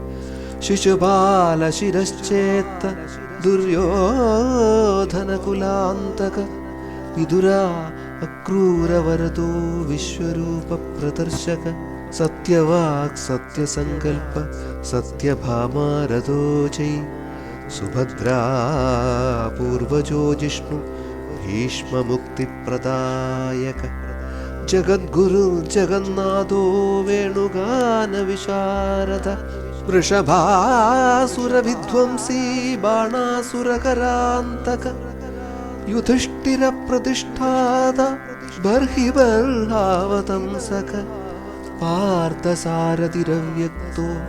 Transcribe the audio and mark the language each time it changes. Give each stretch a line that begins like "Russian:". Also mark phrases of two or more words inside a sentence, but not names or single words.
Sanskrit: शिशुपालशिरश्चेत्त दुर्योधनकुलान्तक विदुरा अक्रूरवरदो विश्वरूपप्रदर्शक सत्यवाक् सत्यसङ्कल्प सत्यभामारथो चै സുഭദ്രാ പൂർവജോ ജിഷ്ണു ഭീഷ്മമുക്തിപ്രദായക ജഗദ്ഗുരു ജഗന്നാഥോ വേണുഗാന വിശാരദ വൃഷഭാസുരവിധ്വംസീ ബാണാസുരകരാന്തക യുധിഷ്ഠിര പ്രതിഷ്ഠാത ബർഹിബർഹാവതംസക പാർത്ഥസാരഥിരവ്യക്തോ